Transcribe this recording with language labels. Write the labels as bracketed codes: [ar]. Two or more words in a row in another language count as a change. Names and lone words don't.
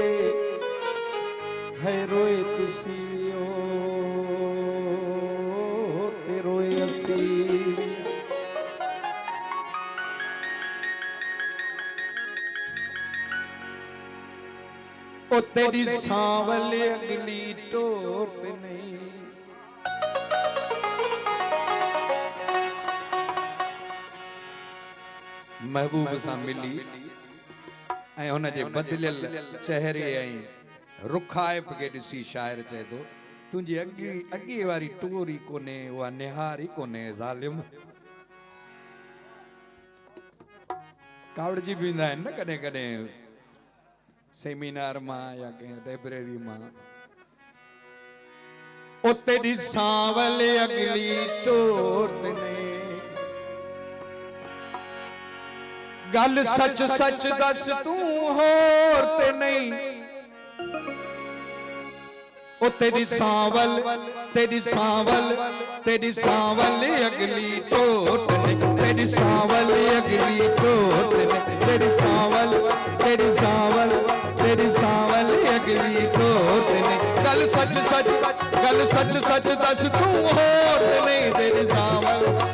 [pa] ہے روئے تسی او تے روئے اسی او تیری سانول اگلی ٹور تے نہیں [sd] महबूब सां मिली ऐं हुन जे बदलियल चेहरे ऐं रुखाइब खे ॾिसी शाइर चए थो तुंहिंजी अॻे वारी टोर ई कोन्हे उहा निहार ई कोन्हे ज़ालिम कावड़जी बि ईंदा आहिनि न कॾहिं कॾहिं सेमिनार मां या कंहिं लाइब्रेरी मां [pa] اُتے ڈی سانول اگلی ٹور تے نہیں گل سچ سچ دس تو ہور تے نہیں او تیری سانول اگلی ٹوٹ نے تیری سانول اگلی ٹوٹ نے تیری سانول اگلی ٹوٹ نے گل سچ سچ دس تو ہور تے نہیں تیری سانول